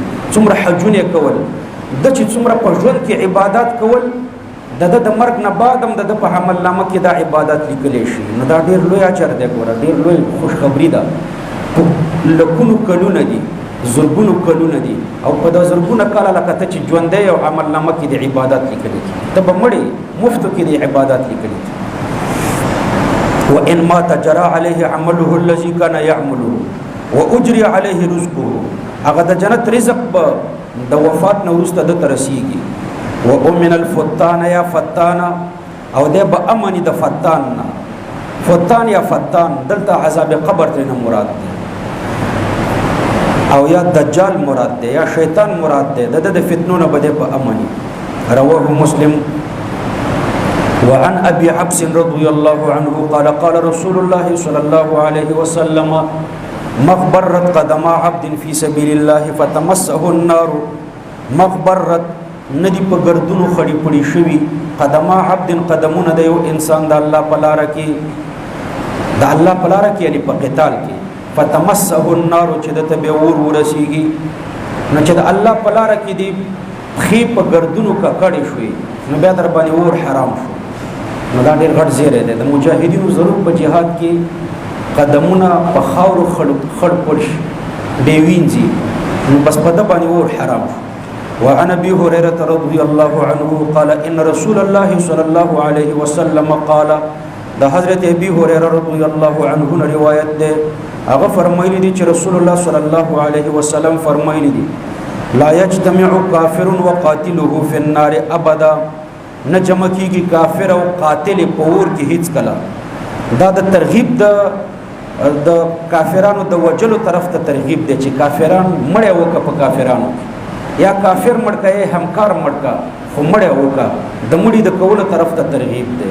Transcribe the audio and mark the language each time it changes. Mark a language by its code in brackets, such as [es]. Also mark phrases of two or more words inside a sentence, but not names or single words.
[ps] څومره حجونه کول، د چې څومره په ژوند کې عبادت کول، د مرګ نه بعد هم د په عمل نامه کې دا عبادت لیکل شي. نو دا ډیر لوی اجر دی، ګوره ډیر لوی خوشخبری ده. لکونو کلونه دي، زرګونو کلونه دي، او په د زرګونو کاله لکه ته چې ژوندی او عمل نامه کې د عبادت لیکل کیږي، ته به مړی مفتو کې د عبادت لیکل کیږي. [ar] وان مات جرى عليه عمله الذي كان يعمله واجري عليه رزقه، [ps] هغه د جنت رزق به د وفات نه وروسته د ترسيږي. [ar] وامن الفتان [ps] یا فتان، او د به امن د فتان نه، فتان یا فتان دلته عذاب قبر ته مراد دی، او یا دجال مراد دی، یا شیطان مراد دی، د فتنو نه بده په امن. [ar] رواه مسلم. وعن ابي حفص رضي الله عنه قال قال رسول الله صلى الله عليه وسلم مغبرت قدم عبد في سبيل الله فتمسه النار. [ps] مغبرت ندی په ګردونو خړی پړی شوی، [ar] قدم عبد [ps] قدمونه د یو انسان د الله په لار کې، د الله په لار کې یعنی په قتال کې، [ar] فتمسه النار [ps] چې د تبه ورسیږي. نو چې د الله په لار کې دی خې په ګردونو کا کړی شوی، نو بیا در باندې اور حرام شو. نو دا ډېر غټ زیری دی. د مجاهدینو ضرور په جهاد کې قدمونه په خاورو خړ پړ شي ډېوینځي، نو بس په ده باندې اور حرام شو. [ar] وعن ابي هريره رضي الله عنه قال ان رسول الله صلى الله عليه وسلم قال [ps] دا حضرت ابي هريره [ar] رضي الله عنه [ps] روایت ده هغه فرمایلی دي چې رسول الله [ar] صلى الله عليه وسلم [ps] فرمایلی دي [ar] لا يجتمع كافر وقاتله في النار ابدا [ps] نه جمع کیږي کافر او قاتل په اور کې هیڅ کله. دا د ترغیب د کافرانو د وجلو طرف ته ترغیب دی چې کافران مړه وکړه په کافرانو یا کافر مړکا یې همکار مړکا خو مړه وکړه د مړي د کولو طرف ته ترغیب دی.